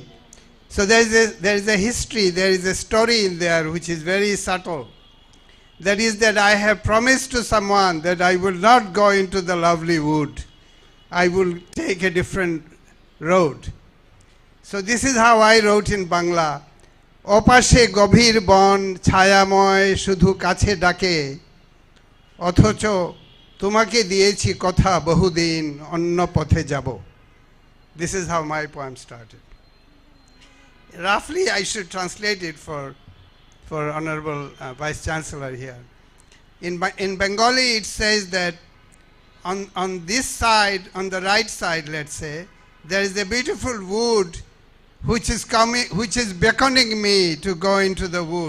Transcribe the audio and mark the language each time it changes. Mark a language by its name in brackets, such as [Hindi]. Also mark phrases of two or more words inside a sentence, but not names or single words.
[English] So there is a history, there is a story in there which is very subtle. That is that I have promised to someone that I will not go into the lovely wood. I will take a different road. So this is how I wrote in Bangla. [Bangla] ওপাশে গভীর বন ছায়াময় শুধু কাছে ডাকে অথচ তোমাকে দিয়েছি কথা বহুদিন অন্য পথে যাবো. [English] This is how my poem started. Roughly, I should translate it for Honorable Vice Chancellor here. In Bengali, it says that on this side, on the right side, let's say, there is a beautiful wood which is beckoning me to go into the wood.